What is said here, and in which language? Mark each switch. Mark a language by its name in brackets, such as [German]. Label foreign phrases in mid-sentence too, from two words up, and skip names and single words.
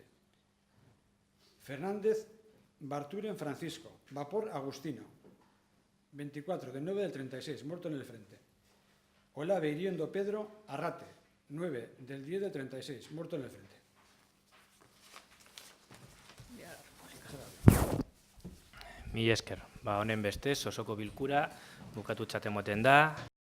[Spanish] Fernández Barturen Francisco, Vapor Agustino, 24 del 9 del 36, muerto en el frente. Olave Iriendo Pedro Arrate, 9 del 10 del 36, muerto en el frente. [Basque] Mila esker, honen bestez, osoko bilkura bukatutzat emoten da,